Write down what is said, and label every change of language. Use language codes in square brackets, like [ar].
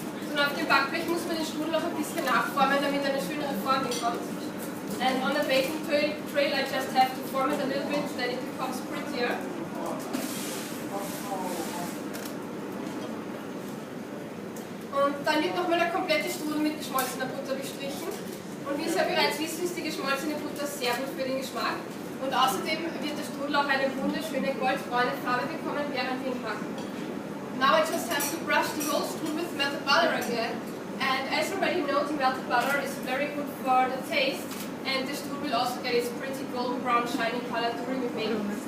[de] Und auf dem Backblech muss man den Strudel noch ein bisschen nachformen, damit er eine schönere Form bekommt. [en] And on the baking tray, I just have to form it a little bit, then it becomes prettier. [de] Und dann wird nochmal der komplette Strudel mit geschmolzener Butter bestrichen. Und wie Sie ja bereits wissen, ist die geschmolzene Butter sehr gut für den Geschmack. Und außerdem wird der Strudel auch eine wunderschöne goldbraune Farbe bekommen, während wir ihn backen. [en] Now I just have to brush the whole strudel with melted butter again. And as you already know, the melted butter is very good for the taste. And the strudel will also get its pretty golden brown shiny color during the baking.